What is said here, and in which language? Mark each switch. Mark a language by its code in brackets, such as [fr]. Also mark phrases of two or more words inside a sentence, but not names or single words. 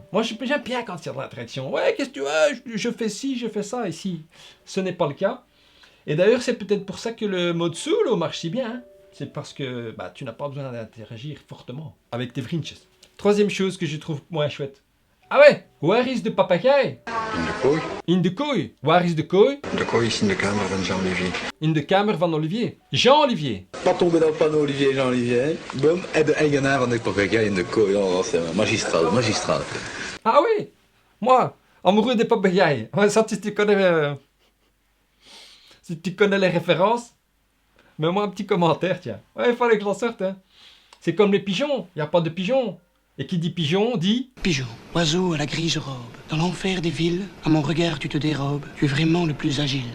[fr] Moi, j'aime bien quand il y a de l'interaction. Ouais, qu'est-ce que tu veux? Je fais ci, je fais ça. Ici, ce n'est pas le cas. Et d'ailleurs, c'est peut-être pour ça que le mode solo marche si bien. Hein. C'est parce que bah, tu n'as pas besoin d'interagir fortement avec tes Vrinches. Troisième chose que je trouve moins chouette. Ah ouais, [en] where is the papagaai? [nl] In de kooi. In de kooi. Waar is de kooi? De kooi is in de kamer van Jean-Olivier. In de kamer van Olivier. Jean-Olivier. [fr] Pas tomber dans le panneau Olivier Jean-Olivier. [nl] Boom, en de eigenaar van de papegaai in de kooi. Oh, dat is magistraal, magistraal. [fr] Ah oui, moi, amoureux des papagaies. Ouais, ça, si tu connais les références, mets-moi un petit commentaire, tiens. Ouais, il fallait que j'en sorte, hein. C'est comme les pigeons, il n'y a pas de pigeons. Et qui dit pigeon, dit... Pigeon, oiseau à la grise robe, dans l'enfer des villes, à mon regard tu te dérobes, tu es vraiment le plus agile.